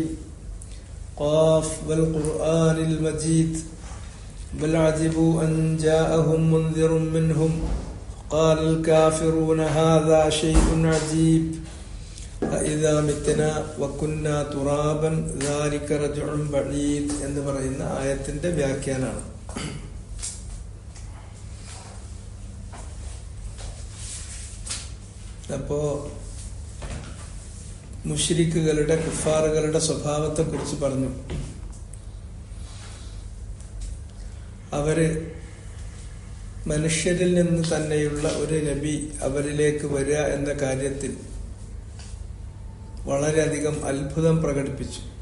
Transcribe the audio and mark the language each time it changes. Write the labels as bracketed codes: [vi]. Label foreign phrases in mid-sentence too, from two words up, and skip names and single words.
[ar] قاف والقرآن المجيد بل عجبوا أن جاءهم منذر منهم قال الكافرون هذا شيء عجيب أإذا متنا وكنا ترابا ذلك رجع بعيد [ml] എന്ന് പറയുന്ന ആയത്തിന്റെ വ്യാഖ്യാനമാണ്. അപ്പോ മുശ്രിക്കുകളുടെ കുഫാറുകളുടെ സ്വഭാവത്തെ കുറിച്ച് പറഞ്ഞു. അവര് മനുഷ്യരിൽ നിന്ന് തന്നെയുള്ള ഒരു നബി അവരിലേക്ക് വരിക എന്ന കാര്യത്തിൽ വളരെയധികം അത്ഭുതം പ്രകടിപ്പിച്ചു.